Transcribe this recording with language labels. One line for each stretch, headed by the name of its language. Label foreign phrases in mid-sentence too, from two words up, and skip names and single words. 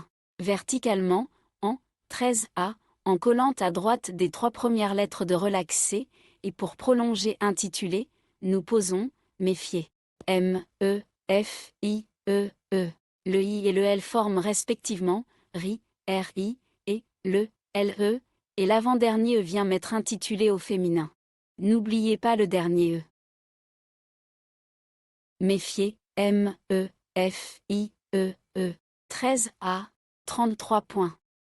French: Verticalement, en 13A, en collant à droite des 3 premières lettres de relaxer, et pour prolonger intitulé, nous posons méfier. M, E, F, I, E, E. Le I et le L forment respectivement RI, RI, et le LE, et l'avant-dernier E vient mettre intitulé au féminin. N'oubliez pas le dernier E. Méfier, M, E, F, I, E, E. 13A, 33 points.